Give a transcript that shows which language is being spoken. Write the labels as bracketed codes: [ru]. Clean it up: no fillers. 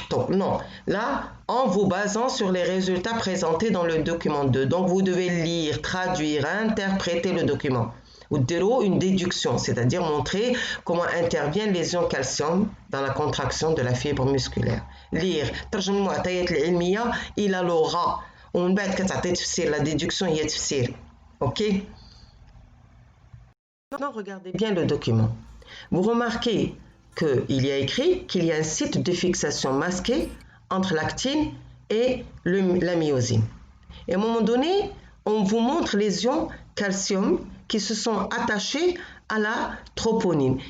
[fr] Non, là, en vous basant sur les résultats présentés dans le document 2. Donc vous devez lire, traduire, interpréter le document. Ou une déduction, c'est-à-dire montrer comment interviennent les ions calcium dans la contraction de la fibre musculaire. Lire, [ar] ترجم المعطيات العلمية إلى لغة ومن بعد كتعطي تفسير. [fr] La déduction [ar] هي تفسير. [fr] OK? Maintenant, regardez bien le document. Vous remarquez qu'il y a écrit qu'il y a un site de fixation masqué entre l'actine et la myosine. Et à un moment donné, on vous montre les ions calcium qui se sont attachés à la troponine.